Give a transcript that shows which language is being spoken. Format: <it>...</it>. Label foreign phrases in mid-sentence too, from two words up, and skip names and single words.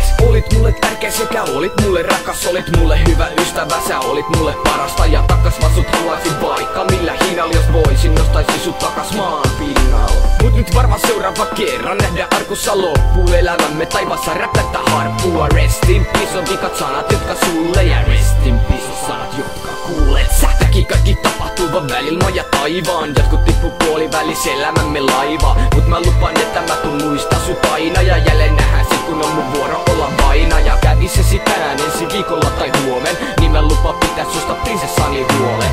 <fi>Olit mulle tärkeä sekä olit mulle rakas, olit mulle hyvä ystävä, sä olit mulle parasta. Ja takas vaan sut haluaisin vaikka millä hinnalla, jos voisin nostaisin sut takas maan pinnalla. Mut nyt varmaan seuraava kerran nähdään arkussa loppuu elämämme taivassa räplättä harppua.</fi> <en>Rest in peace</en> <fi>on vikat sanat, jotka sulle, ja</fi> <en>rest in peace</en> <fi>on sanat, jotka kuulet sä. Täki kaikki tapahtuu vaan välillä maa ja taivaan, jotkut tippuu puolivälis elämämme laiva. Mut mä lupaan, että mä tuun muistaa sut aina, ja jälleen nähdään sit kun on mun vuoro olla vaina. Ja kävis se sit tänään ensi viikolla tai huomen, niin mä lupaan pitää susta prinsessani huolen.</fi>